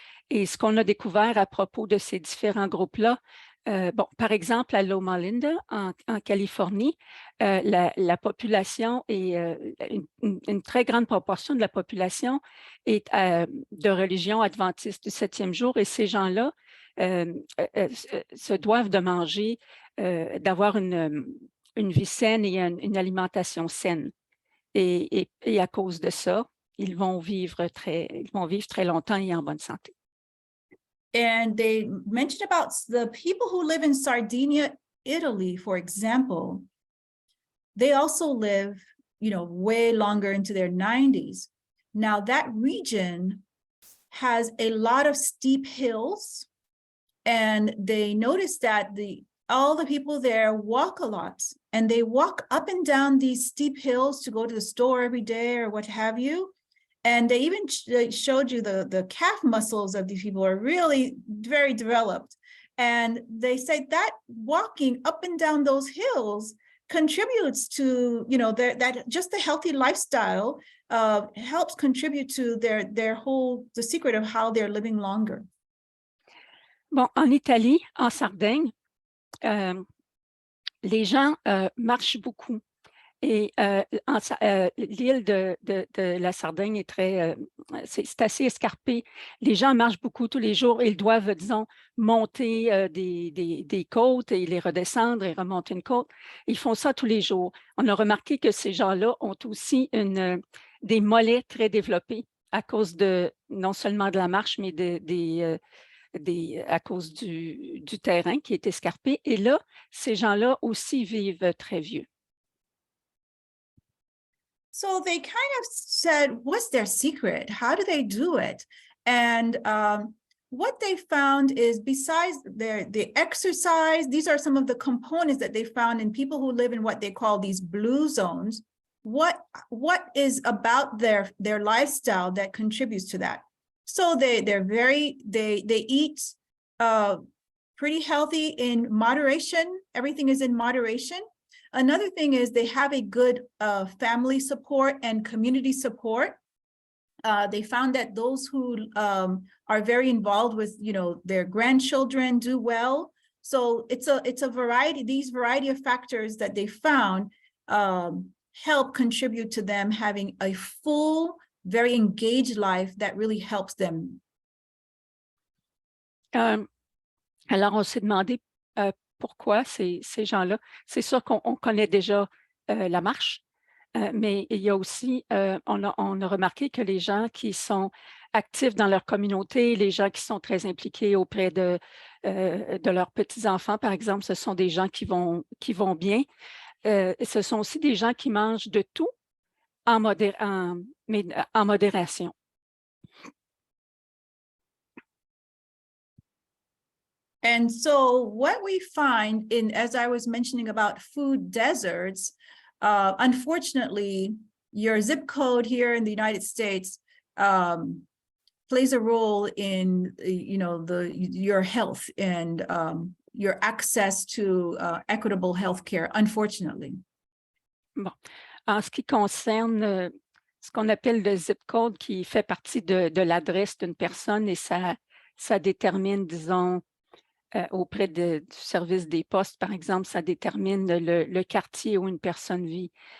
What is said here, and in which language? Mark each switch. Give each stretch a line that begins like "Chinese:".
French: Et ce qu'on a découvert à propos de ces différents groupes-là, bon, par exemple, à Loma Linda, en Californie, la population est une très grande proportion de la population est de religion adventiste du 7e jour, et ces gens-là se doivent de manger, d'avoir une vie saine et une alimentation saine. Et à cause de ça, ils vont vivre très longtemps et en bonne santé.
English: And they mentioned about the people who live in Sardinia, Italy, for example. They also live, you know, way longer into their 90s. Now that region has a lot of steep hills, and they noticed that all the people there walk a lot, and they walk up and down these steep hills to go to the store every day or what have you. And they even showed you the calf muscles of these people are really very developed. And they say that walking up and down those hills contributes to, you know, that just a healthy lifestyle helps contribute to the secret of how they're living longer.
French: Bon, en Italie, en Sardaigne, les gens marchent beaucoup. Et l'île de la Sardaigne est c'est assez escarpé. Les gens marchent beaucoup tous les jours et ils doivent, disons, monter des côtes et les redescendre et remonter une côte. Ils font ça tous les jours. On a remarqué que ces gens-là ont aussi des mollets très développés à cause non seulement de la marche, mais à cause du terrain qui est escarpé. Et là, ces gens-là aussi vivent très vieux.
English: So they kind of said, what's their secret? How do they do it? And what they found is besides the exercise, these are some of the components that they found in people who live in what they call these blue zones. What is about their lifestyle that contributes to that? So they eat pretty healthy in moderation. Everything is in moderation. Another thing is they have a good family support and community support. They found that those who are very involved with, their grandchildren do well. So it's a variety. These variety of factors that they found help contribute to them having a full, very engaged life that really helps them.
French: Alors, on s'est demandé pourquoi ces gens-là. C'est sûr qu'on connaît déjà la marche, mais il y a aussi, on a remarqué que les gens qui sont actifs dans leur communauté, les gens qui sont très impliqués auprès de leurs petits-enfants, par exemple, ce sont des gens qui vont bien. Ce sont aussi des gens qui mangent de tout mais en modération.
English: And so what we find as I was mentioning about food deserts, unfortunately, your zip code here in the United States plays a role in, your health and your access to equitable health care, unfortunately.
French: Bon. En ce qui concerne ce qu'on appelle le zip code, qui fait partie de l'adresse d'une personne et ça détermine, disons, auprès du service des postes, par exemple, ça détermine le quartier où une personne vit.